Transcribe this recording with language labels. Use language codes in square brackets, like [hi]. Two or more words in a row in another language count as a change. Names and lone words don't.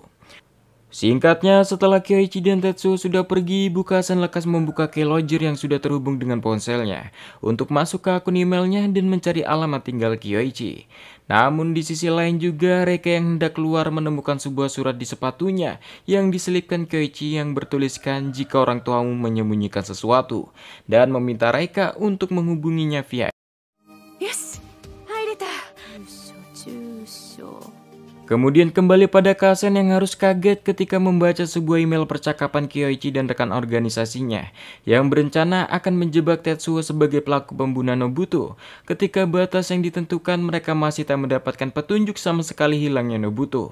[id] Singkatnya, setelah Kyoichi dan Tetsuo sudah pergi, Ibu Kasen lekas membuka keylogger yang sudah terhubung dengan ponselnya untuk masuk ke akun emailnya dan mencari alamat tinggal Kyoichi. Namun di sisi lain juga, Reika yang hendak keluar menemukan sebuah surat di sepatunya yang diselipkan Kyoichi yang bertuliskan jika orang tuamu menyembunyikan sesuatu dan meminta Reika untuk menghubunginya via. [ja] よし入れた住所 [id] Kemudian kembali pada Kasen yang harus kaget ketika membaca sebuah email percakapan Kyoichi dan rekan organisasinya yang berencana akan menjebak Tetsuo sebagai pelaku pembunuhan Nobuto. Ketika batas yang ditentukan, mereka masih tak mendapatkan petunjuk sama sekali hilangnya Nobuto.